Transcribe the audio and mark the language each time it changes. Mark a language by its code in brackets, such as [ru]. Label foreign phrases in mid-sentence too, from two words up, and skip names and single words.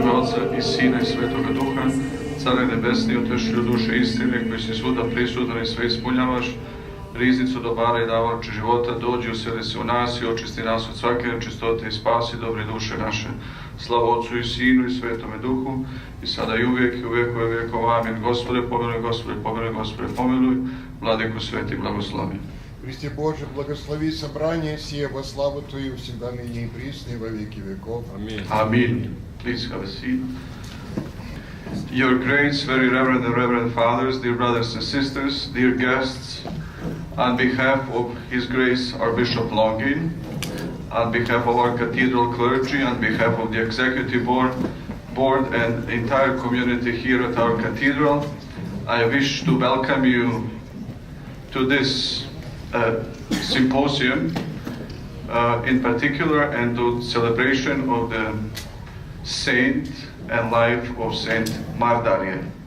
[sr] Oca i Sina i Svetoga Duha, Care nebesni, utešitelju duše istine, koji si svuda prisutan i sve ispunjavaš, riznicu dobara i davaoče života, dođi, useli se u nas i očisti nas od svake nečistote i spasi dobre duše naše. Slava Otcu i Sinu i Svetome Duhu, i sada i uvijek i u vjekove vjekova. Amin. Gospode, pomiluj, Gospode, pomiluj, Gospode, pomiluj. Vladeku sveti, blagoslovi. [cu] Христе Боже, благослови собрание сие во славу Твою, всегда ныне и присно, и во веки веков. Аминь. [en] Amen. Please have a seat. Your Grace, very reverend and reverend fathers, dear brothers and sisters, dear guests, on behalf of His Grace, our Bishop Longin, on behalf of our cathedral clergy, on behalf of the executive board and entire community here at our cathedral, I wish to welcome you to this symposium in particular, and to celebration of the saint and life of Saint Mardarија.